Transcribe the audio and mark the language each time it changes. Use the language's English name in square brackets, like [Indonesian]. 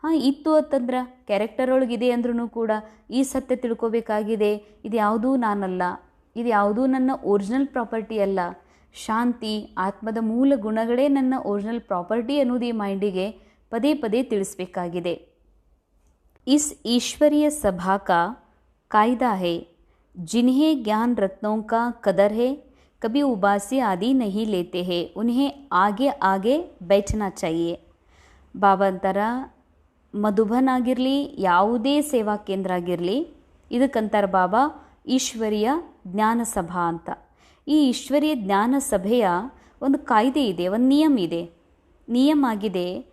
[Kannada] ಇತ್ತು ಅಂತಂದ್ರೆ ಕ್ಯಾರೆಕ್ಟರ್ ಒಳಗಿದೆ ಅಂದ್ರೂ ಕೂಡ ಈ ಸತ್ಯ ತಿಳ್ಕೊಬೇಕಾಗಿದೆ, ಇದು ಯಾವುದೂ ನಾನಲ್ಲ, ಇದು ಯಾವುದೂ ನನ್ನ [English] original property [Kannada] ಅಲ್ಲ. ಶಾಂತಿ ಆತ್ಮದ ಮೂಲ ಗುಣಗಳೇ ನನ್ನ [English] original property [Kannada] ಅನ್ನೋದು ಈ ಮೈಂಡಿಗೆ ಪದೇ ಪದೇ ತಿಳಿಸ್ಬೇಕಾಗಿದೆ. [Hindi] ಇಸ್ ಈಶ್ವರೀಯ ಸಭಾ ಕಾ ಕಾಯ್ದಾ ಹೈ. जिन्हें ज्ञान रत्नों का कदर है कभी उबासी आदि नहीं लेते हैं, उन्हें आगे आगे बैठना चाहिए. [Kannada] ಬಾಬಾ ಅಂತಾರ ಮಧುಬನ್ ಆಗಿರಲಿ ಯಾವುದೇ ಸೇವಾ ಕೇಂದ್ರ ಆಗಿರಲಿ ಇದಕ್ಕಂತಾರೆ ಬಾಬಾ ಈಶ್ವರೀಯ ಜ್ಞಾನ ಸಭಾ ಅಂತ. ಈ ಈಶ್ವರೀಯ ಜ್ಞಾನ ಸಭೆಯ ಒಂದು ಕಾಯ್ದೆ ಇದೆ, ಒಂದು ನಿಯಮ ಆಗಿದೆ.